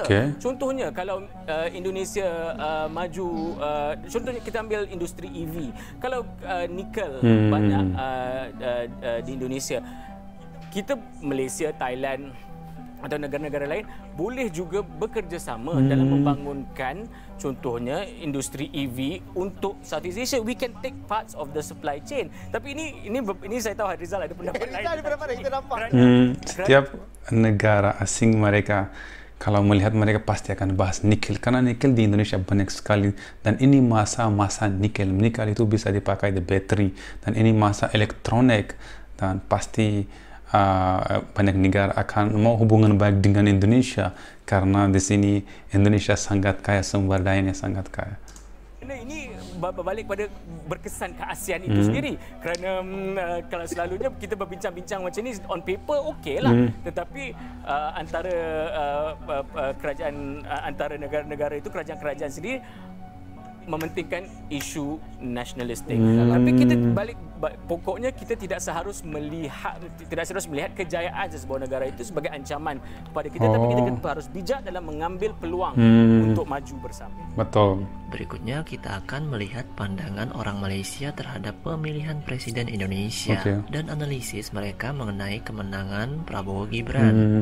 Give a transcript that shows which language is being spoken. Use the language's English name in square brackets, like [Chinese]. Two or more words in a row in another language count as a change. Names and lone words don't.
[Malay] Contohnya kalau Indonesia maju, contohnya kita ambil industri EV. Kalau nikel banyak di Indonesia, kita Malaysia, Thailand atau negara-negara lain boleh juga bekerjasama dalam membangunkan contohnya industri EV untuk Southeast Asia. [English] We can take parts of the supply chain. [Malay] Tapi ini saya tahu Rizal ada pendapat lain. Kita nampak. [Indonesian] Setiap negara asing mereka, kalau melihat mereka pasti akan bahas nikel, karena nikel di Indonesia banyak sekali, dan ini masa nikel itu bisa dipakai di bateri, dan ini masa elektronik, dan pasti banyak negara akan mau hubungan baik dengan Indonesia karena di sini Indonesia sangat kaya, sumber dayanya sangat kaya. [Malay] Ini balik pada berkesan ke ASEAN itu sendiri, kerana kalau selalunya kita berbincang-bincang macam ni [English] on paper [Malay] okeylah, tetapi antara kerajaan, antara negara-negara itu, kerajaan-kerajaan sendiri mementingkan isu nasionalistik. Tapi kita pokoknya kita tidak seharus melihat kejayaan sebuah negara itu sebagai ancaman kepada kita, tapi kita harus bijak dalam mengambil peluang untuk maju bersama. Betul. Berikutnya kita akan melihat pandangan orang Malaysia terhadap pemilihan presiden Indonesia dan analisis mereka mengenai kemenangan Prabowo Gibran.